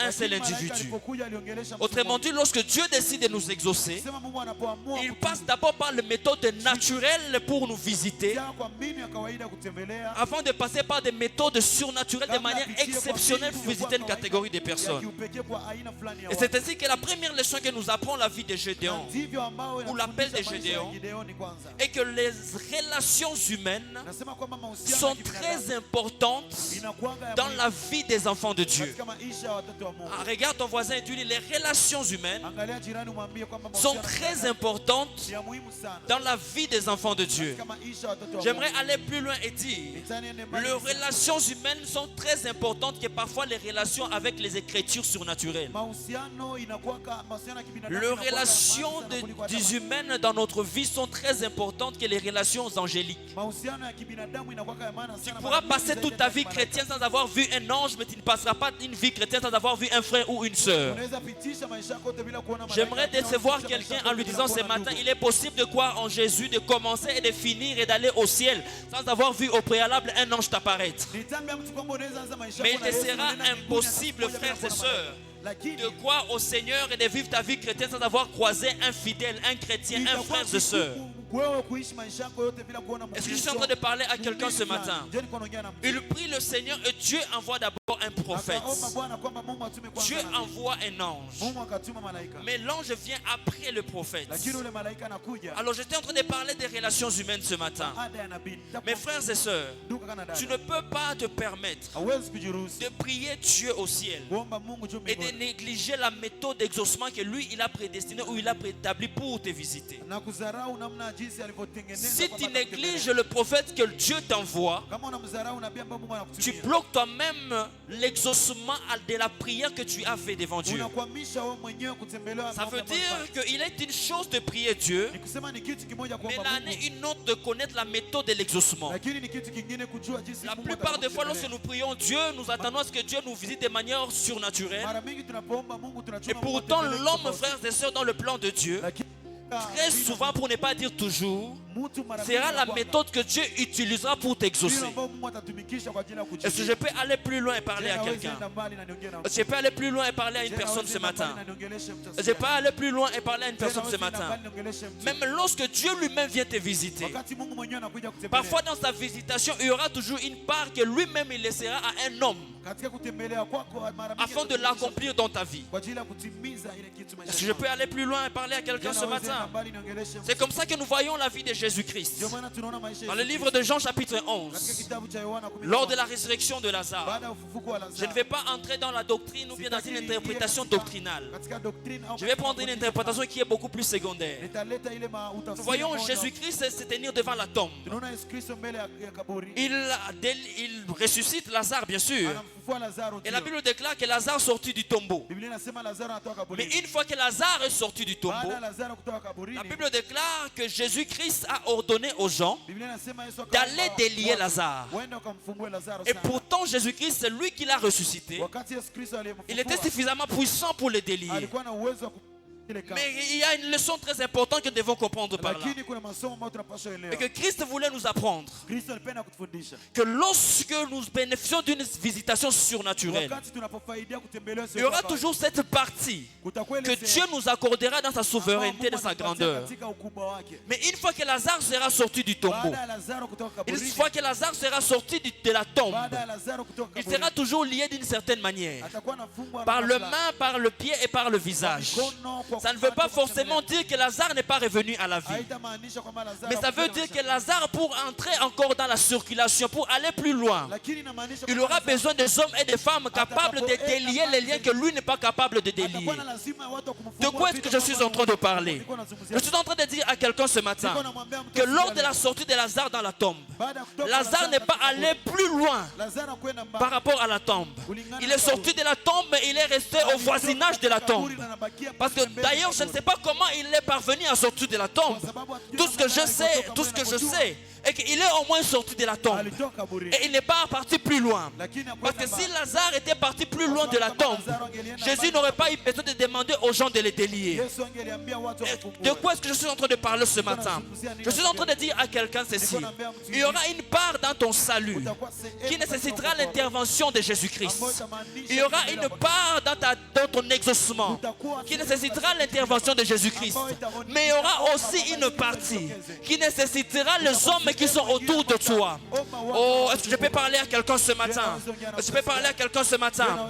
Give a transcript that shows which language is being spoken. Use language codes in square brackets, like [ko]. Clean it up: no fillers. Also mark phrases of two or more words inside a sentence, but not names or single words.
[sw] Lakini [fr] seul [sw] malaika [fr] individu. [sw] alipokuja aliongelesha mtu [fr] Autrement [sw] mmoja. [fr] dit, lorsque Dieu décide de nous exaucer, [sw] Sema Mungu anapoamua [fr] il passe d'abord par les méthodes naturelles pour nous visiter, [sw] kupitia kwa mbinu ya kawaida kutembelea [fr] avant de passer par des méthodes surnaturelles de manière exceptionnelle pour visiter une catégorie de [sw] ya [fr] personnes. [sw] kiupekee kwa aina fulani ya [fr] Et [sw] watu. [fr] c'est ainsi que la première leçon que nous apprend la vie de Gédéon [sw] Ndivyo ambao [fr] ou l'appel de [sw] inafundisha maisha ya [fr] Gédéon [sw] Gideoni kwanza. [fr] est que les relations humaines [sw] Nasema kwamba mahusiano [fr] sont [sw] ya kibinadamu [fr] très importantes [sw] inakuanga ya [fr] dans [sw] muhimu [fr] la vie des enfants de Dieu. [sw] katika maisha ya watoto wa Mungu. [fr] Ah, regarde ton voisin et tu dis les relations humaines [sw] Angalia jirani umwambie kwamba [fr] sont [sw] mahusiano [fr] très [sw] ya [fr] importantes [sw] ni ya muhimu sana [fr] dans la vie des enfants de Dieu. [sw] katika maisha ya watoto wa [fr] J'aimerais [sw] Mungu. [fr] aller plus loin et dire, [sw] Nitani ende mbali [fr] les [sw] niseme, [fr] relations humaines sont très importantes que parfois les relations avec les écritures surnaturelles. [sw] mahusiano inakuanga mahusiano ya kibinadamu [fr] Les [sw] inakuanga [fr] relations [sw] maana sana kuliko hata [fr] des humains dans notre vie sont très importantes que les relations angéliques. [sw] mahusiano ya kibinadamu inakuanga ya maana [fr] Tu [sw] sana [fr] pourras [sw] mara [fr] passer [sw] nyingi [fr] toute [sw] zaidi [fr] ta [sw] ya [fr] vie [sw] malaika. [fr] chrétienne sans avoir vu un ange, mais tu ne passeras pas une vie chrétienne sans avoir vu un frère ou une sœur. [sw] Unaweza pitisha maisha yako yote bila kuona malaika. [fr] J'aimerais décevoir [sw] Unaweza [fr] quelqu'un [sw] pitisha [fr] en lui [sw] maisha [fr] disant [sw] yako [fr] ce [sw] bila kuona [fr] matin, [sw] ndugu. [fr] il est possible de croire en Jésus, de commencer et de finir et d'aller au ciel sans avoir vu au préalable un ange t'apparaître. [sw] Nitambia mtu kwamba unaweza anza maisha [fr] Mais [sw] yako [fr] il [sw] na [fr] te [sw] Yesu, [fr] sera [sw] unaenda mbinguni, [fr] impossible, [sw] hata siku moja [fr] frères [sw] bila [fr] et [sw] kuona [fr] sœurs, [sw] malaika. Lakini [fr] de croire au Seigneur et de vivre ta vie chrétienne sans avoir croisé un fidèle, un chrétien, un [sw] itakuwa [fr] frère et sœur. [sw] vigumu wewe kuishi maisha yako yote bila kuona [fr] Est-ce que je suis [sw] Mkristo. [fr] en train de parler à quelqu'un ce matin? [sw] Je niko naongea na mtu. [fr] Il prie le Seigneur et Dieu envoie d'abord un prophète. [sw] Akaomba Bwana kwamba Mungu atume kwanza [fr] Dieu [sw] nabii. [fr] envoie un ange. [sw] Mungu akatuma malaika. [fr] Mais l'ange vient après le prophète. [sw] Lakini ule malaika anakuja [fr] Alors j'étais en train de parler des relations humaines ce matin. [sw] baada ya nabii. [fr] Mes frères et sœurs, [sw] Ndugu kana dada. [fr] tu ne peux pas te permettre [sw] Hauwezi kujiruhusu [fr] de prier Dieu au ciel [sw] kuomba Mungu juu [fr] et de [sw] mbinguni [fr] négliger la méthode d'exaucement que lui il a prédestiné ou il a préétabli pour te visiter. [sw] na kudharau namna jinsi alivyotengeneza. [fr] Si [sw] kwamba [fr] tu négliges [sw] atakutembelea. [fr] le prophète que Dieu t'envoie, [sw] Kama unamdharau nabii ambaye Mungu [fr] tu [sw] anakutumia, [fr] bloques toi-même l'exaucement de la prière que tu as fait devant Dieu. [sw] unakwamisha wewe mwenyewe kutembelewa. [fr] Ça [sw] maombi [fr] veut [sw] ambayo [fr] dire [sw] unafanya. [fr] qu'il est une chose de prier Dieu, [sw] Ni kusema ni kitu kimoja [fr] mais [sw] kuomba [fr] là n'est [sw] Mungu, [fr] une autre de connaître la méthode de l'exaucement. [sw] lakini ni kitu kingine kujua jinsi [fr] La [sw] Mungu [fr] plupart des fois, lorsque [sw] atakutembelea. [fr] nous prions Dieu, nous attendons à ce que Dieu nous visite de manière surnaturelle. [sw] Mara mingi tunapoomba Mungu tunachuma [fr] Et [sw] Mungu [fr] pourtant, [sw] atembelee [fr] l'homme, [sw] tofauti. [fr] frères et sœurs, dans le plan de Dieu, [sw] Lakini [fr] très souvent, pour ne pas dire toujours, [sw] mtu mara [fr] sera [sw] mbili [fr] la [sw] kwa [fr] méthode que Dieu utilisera pour [sw] mbili [fr] t'exaucer. [sw] ambao Mungu atatumikisha kwa ajili ya [fr] Est-ce que je peux aller plus loin et parler à [sw] Tena [fr] quelqu'un? [sw] enda mbali na niongee na [fr] Est-ce que je peux aller plus loin et parler à une [sw] Tena [fr] personne [sw] wezi [fr] ce [sw] enda mbali [fr] matin? [sw] na niongeleshe mtu [fr] Est-ce que je peux aller plus loin et parler à une [sw] Tena [fr] personne ce [sw] wezi enda [fr] matin? [sw] mbali niongeleshe mtu [fr] Même lorsque Dieu lui-même vient te visiter, [sw] wakati Mungu mwenyewe anakuja kutembelea [fr] parfois dans sa visitation, il y aura toujours une part que lui-même il laissera à un homme [sw] katika kutembelea kwako mara mingi [fr] afin de l'accomplir dans ta vie. [sw] kwa ajili ya kutimiza ile kitu maisha [fr] Est-ce que je peux aller plus loin et parler à quelqu'un ce matin? C'est comme ça que nous voyons la vie de Jésus-Christ. [sw] ndio maana tunaona maisha [fr] Dans le livre de Jean chapitre [sw] katika [fr] 11, [sw] kitabu cha Yohana 11 [fr] lors de la résurrection de Lazare, [sw] baada ya ufufuko wa [fr] je [sw] Lazaro [fr] ne vais pas entrer dans la doctrine ou bien dans une interprétation doctrinale. [sw] katika doctrine au [fr] Je vais prendre une interprétation qui est beaucoup plus secondaire. [sw] nitaleta ile [fr] Nous [sw] utafsiri [fr] voyons [sw] moja. [fr] Jésus-Christ se tenir devant la tombe. [sw] tunaona Yesu Kristo mbele ya kaburi [fr] Il ressuscite Lazare, bien sûr. [sw] anamfufua Lazaro [fr] Et la [sw] ndio. [fr] Bible déclare que Lazare sortit du tombeau. [sw] Biblia inasema Lazaro anatoka [fr] Mais [sw] kaburi [fr] une fois que Lazare est sorti du tombeau, [sw] baada ya Lazaro kutoka kaburini [fr] la Bible déclare que Jésus-Christ a ordonné aux gens [sw] Biblia inasema Yesu [fr] d'aller délier Lazare. [sw] Waende wakamfungue Lazaro [fr] Et [sw] sana. [fr] pourtant, Jésus-Christ, c'est lui qui l'a ressuscité. [sw] wakati Yesu Kristo [fr] Il était [sw] aliyemfufua [fr] suffisamment puissant pour le délier. [sw] alikuwa na uwezo wa ile kama [fr] Mais il y a une leçon très importante que nous devons comprendre par là. [sw] lakini kuna masomo ambayo tunapaswa [fr] Et [sw] elewa [fr] que Christ voulait nous apprendre [sw] Kristo alipenda kutufundisha [fr] que lorsque nous bénéficions d'une visitation surnaturelle, [sw] wakati tunapofaidia kutembelewa [fr] il y aura toujours cette partie [sw] kutakuwa [fr] que [sw] ile [fr] Dieu nous accordera dans sa souveraineté, dans sa grandeur. [sw] katika ukubwa wake [fr] Mais une fois que Lazare sera sorti du tombeau, [sw] baada ya Lazaro kutoka [fr] une [sw] kaburini [fr] fois que Lazare sera sorti de la tombe, [sw] baada ya Lazaro kutoka [fr] il [sw] kaburini [fr] sera toujours lié d'une certaine manière. [sw] atakuwa anafungwa [fr] Par [sw] na [fr] le [sw] kafla. [fr] main, par le pied et par le visage. [sw] Mikono kwa [fr] Ça ne veut pas [sw] kufuata [fr] forcément dire que Lazare n'est pas revenu à la vie. [sw] haitamaanisha kwamba Lazaro [fr] Mais ça veut [sw] hakufanya [fr] dire que [sw] maisha. [fr] Lazare, pour entrer encore dans la circulation, pour aller plus loin, [sw] Lakini inamaanisha [fr] il [sw] kwamba [fr] aura [sw] Lazaro [fr] besoin des hommes et des femmes capables de délier les liens que lui n'est pas capable de délier. [sw] atakuwa na lazima ya watu wa [fr] De [sw] kumfungua [fr] quoi est-ce [sw] vitu [fr] que je suis [sw] ambavyo [fr] en train de parler? [sw] nilikuwa nazungumzia. [fr] Je suis en train de dire à quelqu'un ce matin [sw] Nilikuwa namwambia mtu [fr] que lors [sw] siku [fr] de [sw] ya [fr] la [sw] leo, [fr] sortie de Lazare dans la tombe, [sw] baada ya kutoka [fr] Lazare n'est pas [sw] katika [fr] allé [sw] kaburi, [fr] plus loin [sw] Lazaro kwenda mbali. [fr] par rapport à la tombe. Il est sorti de la tombe mais il est resté au voisinage de la tombe. Parce que d'ailleurs, je ne sais pas comment il est parvenu à sortir de la tombe. Tout ce que je sais est qu'il est au moins sorti de la tombe. [sw] Alitoka kaburi. [fr] Et il n'est pas parti plus loin. [sw] Lakini [fr] Parce que [sw] hakwenda [fr] si [sw] mbali. [fr] Lazare était parti plus loin de la tombe, Jésus n'aurait pas eu besoin de demander aux gens de les délier. [sw] Yesu angeliambia watu [fr] Et [sw] wafungue. [fr] de quoi est-ce que je suis en train de parler ce matin? Je suis en train de dire à quelqu'un ceci. Il y aura une part dans ton salut [sw] Utakuwa sehemu [fr] qui [sw] katika [fr] nécessitera [sw] wokovu. [fr] l'intervention de Jésus-Christ. [sw] Ambayo itamaanisha [fr] Il y aura [sw] kutembea [fr] une [sw] kwa- [fr] part dans ton exaucement qui nécessitera l'intervention de Jésus-Christ. Mais il y aura aussi une partie qui nécessitera les hommes qui sont autour de toi. Oh, est-ce que je peux parler à quelqu'un ce matin? Est-ce que je peux parler à quelqu'un ce matin?